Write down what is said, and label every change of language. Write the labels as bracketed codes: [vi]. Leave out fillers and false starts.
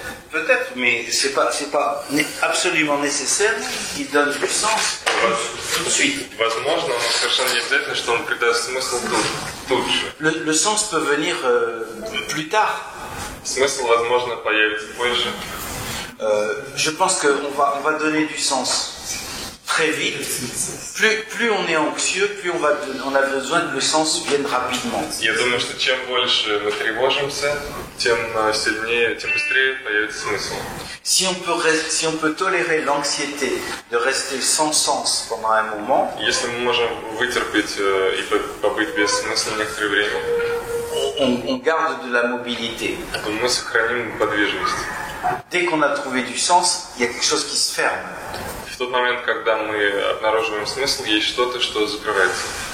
[fr] Peut-être, mais c'est pas absolument nécessaire qu'il donne du sens tout de suite. [ru] Возможно, но совершенно не обязательно, что он придаст смысл тут же. [fr] Le sens peut venir plus tard. [ru] Смысл, возможно, появится позже. [fr] Je pense qu'on va donner du sens très vite. Plus on est anxieux, plus on a besoin que le sens vienne rapidement. [ru] Я думаю, что чем больше мы тревожимся, тем сильнее, тем быстрее появится смысл. [fr] Si on peut tolérer l'anxiété de rester sans sens pendant un moment, [ru] Если мы можем вытерпеть и побыть без смысла некоторое время, [fr] on garde de la mobilité. [ru] то мы сохраним подвижность. [fr] Dès qu'on a trouvé du sens, il y a quelque chose qui se ferme. [ru] В тот момент, когда мы обнаруживаем смысл, есть что-то, что закрывается.